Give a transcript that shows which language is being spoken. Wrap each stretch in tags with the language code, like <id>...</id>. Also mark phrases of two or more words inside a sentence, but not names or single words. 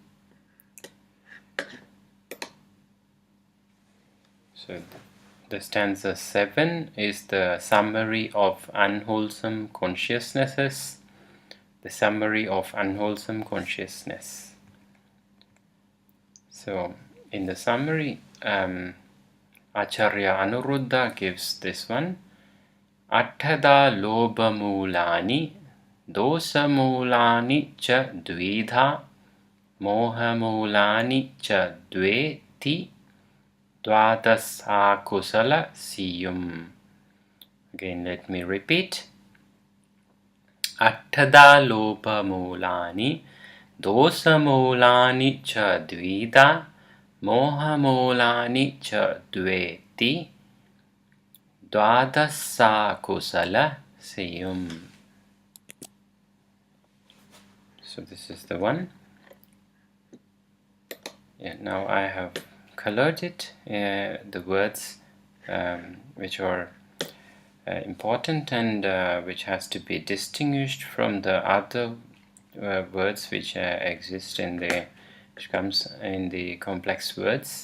<en>stanza 7 is the summary of unwholesome consciousnesses. The summary of unwholesome consciousness. So in the summary, Acharya Anuruddha gives this one.</en> <pi>Atthada lobha mulani dosa mulani cha dvidha moha mulani cha dveti dvadasa kusala siyum.</pi> <en>Again, let me repeat.</en> <pi>Atthada lobha mulani dosa mulani cha dvidha moha mulani cha dveti dvadasa kusala siyum.</pi> <en>So this is the one. Now I have colored it, the words which are important and which has to be distinguished from the other words which exist in the, which comes in the complex words.</en>